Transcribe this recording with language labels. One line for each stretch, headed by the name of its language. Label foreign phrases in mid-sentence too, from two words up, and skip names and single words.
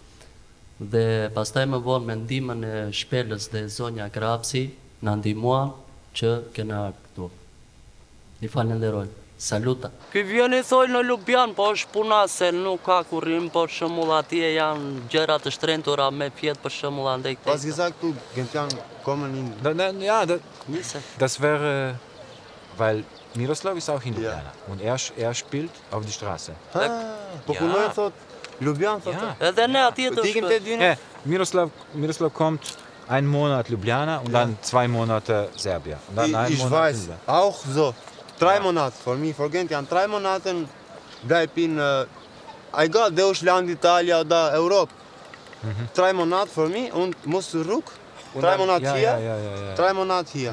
Albanian: Dhe pastaj më vonë me ndihmën e shpelës dhe zonja Krapsi na ndihmuan që kena ardhur këtu. I falenderoj. Saluta. Ky vjen i thoj në Ljubljan, po është puna se nuk ka kurrim, po për shembull atje janë gjëra të shtrenjtura me fjet për shembull andaj këtej.
German: Was gesagt, du Gentian kommen in... Ja, das wäre, weil Miroslav ist auch in Ljubljana und er spielt auf die Straße.
Albanian: Po punoj thot, Ljubljan thot. Edhe ne atje do shkojmë.
German: Miroslav kommt einen Monat Ljubljana und dann 2 Monate Serbia. Und dann einen Ich Monat weiß, auch so. 3 Monate, für mich, für Gentian, 3 Monate bleib in, egal, Deutschland, Italien oder Europa. 3 Monate für mich und muss zurück. 3 Monate hier, 3 Monate hier.